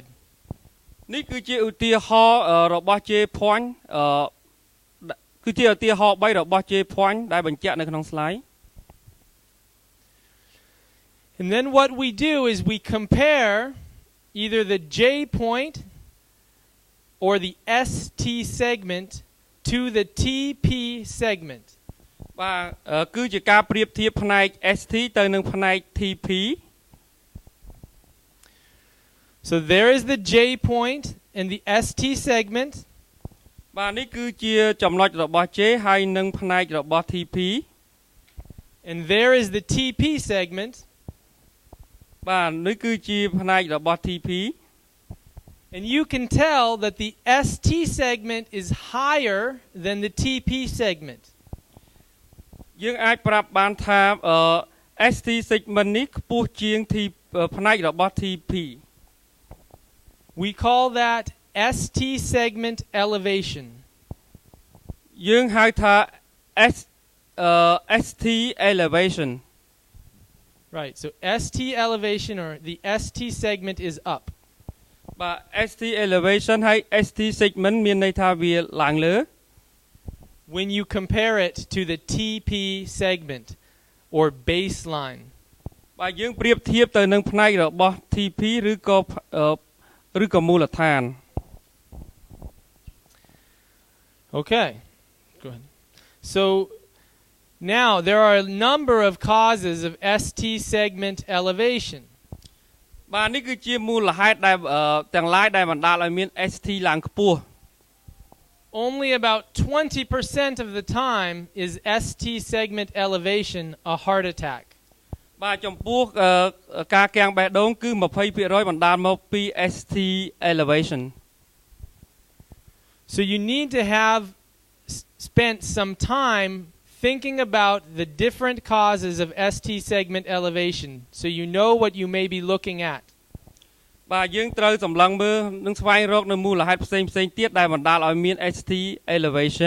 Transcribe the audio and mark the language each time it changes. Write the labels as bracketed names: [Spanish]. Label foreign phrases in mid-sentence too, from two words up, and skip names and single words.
[Khmer] នេះគឺជាឧទាហរណ៍របស់ [English] J point [Khmer] គឺជាឧទាហរណ៍3របស់ [English] J point [Khmer] ដែលបញ្ជាក់នៅក្នុង slide. [English] And then what we do is we compare either the J point or the ST segment to the TP segment. [Khmer] បាទគឺជាការប្រៀបធៀបផ្នែក ST ទៅនឹងផ្នែក TP. [English] So there is the J point and the ST segment. [Khmer] បាទនេះគឺជាចំណុចរបស់ J ហើយនឹងផ្នែករបស់ TP. [English] And there is the TP segment. [Khmer] បាទនេះគឺជាផ្នែករបស់ TP. [English] And you can tell that the ST segment is higher than the TP segment. [Khmer] យើងអាចប្រាប់បានថា [English] ST segment [Khmer] នេះខ្ពស់ជាង ផ្នែករបស់ TP. [English] We call that ST segment elevation. [Khmer] យើងហៅថា [English] ST elevation. Right, so ST elevation or the ST segment is up. [Khmer] បាទ [English] ST elevation [Khmer] ហើយ [English] ST segment [Khmer] មានន័យថាវាឡើងលើ [English] when you compare it to the TP segment or baseline. [Khmer] បាទយើងប្រៀបធៀបទៅនឹងផ្នែករបស់ TP ឬក៏មូលដ្ឋាន [English] Okay, go ahead. So now there are a number of causes of ST segment elevation. [Khmer] បាទនេះគឺជាមូលហេតុដែលទាំងឡាយដែលបណ្ដាលឲ្យមាន ST ឡើងខ្ពស់ [English] Only about 20% of the time is ST segment elevation a heart attack. [Khmer] បាទចំពោះការកាំងបេះដូងគឺ 20% បណ្ដាលមកពី [English] ST elevation. So you need to have spent some time thinking about the different causes of ST segment elevation so you know what you may be looking at. [Khmer] បាទយើងត្រូវសម្លឹងមើលនិងស្វែងរកនៅមូលហេតុផ្សេងៗទៀតដែលបណ្ដាលឲ្យមាន [English] ST elevation.